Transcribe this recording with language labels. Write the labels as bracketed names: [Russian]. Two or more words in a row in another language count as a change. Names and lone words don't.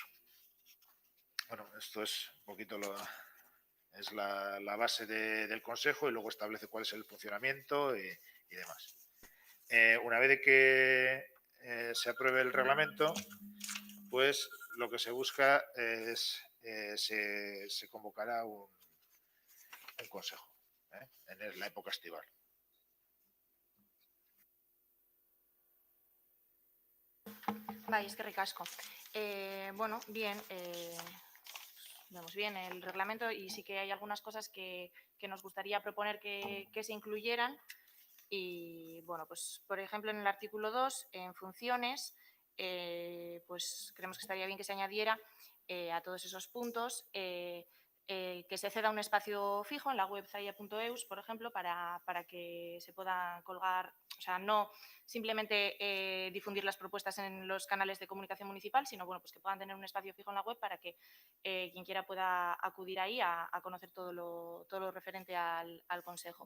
[Spanish] Bueno, esto es un poquito la base del consejo y luego establece cuál es el funcionamiento y demás. Una vez de que se apruebe el reglamento, pues lo que se busca es se convocará un consejo en la época estival. [Basque] Bai, eskerrik asko. [Spanish] Bueno, bien, vemos bien el reglamento y sí que hay algunas cosas que nos gustaría proponer que se incluyeran. Y bueno, pues por ejemplo en el artículo 2, en funciones, pues creemos que estaría bien que se añadiera a todos esos puntos que se ceda un espacio fijo en la web zaia.eus, por ejemplo, para que se pueda colgar, o sea, no simplemente difundir las propuestas en los canales de comunicación municipal, sino bueno, pues que puedan tener un espacio fijo en la web para que quien quiera pueda acudir ahí a conocer todo lo referente al Consejo.